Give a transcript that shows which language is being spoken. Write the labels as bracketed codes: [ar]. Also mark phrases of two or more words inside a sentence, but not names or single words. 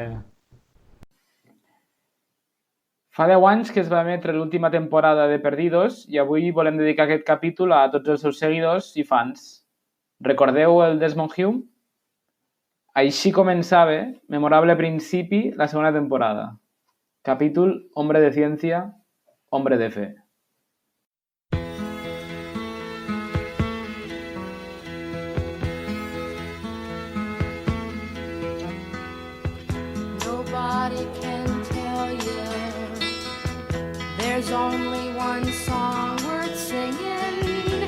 [ca] Fa 10 anys que es va emetre l'última temporada de Perdidos i avui volem dedicar aquest capítol a tots els seus seguidors i fans. Recordeu el Desmond Hume? Així començava, memorable principi, la segona temporada. Capítol Hombre de Ciencia, Hombre de Fe. [en] Nobody can tell you there's only one song worth singing.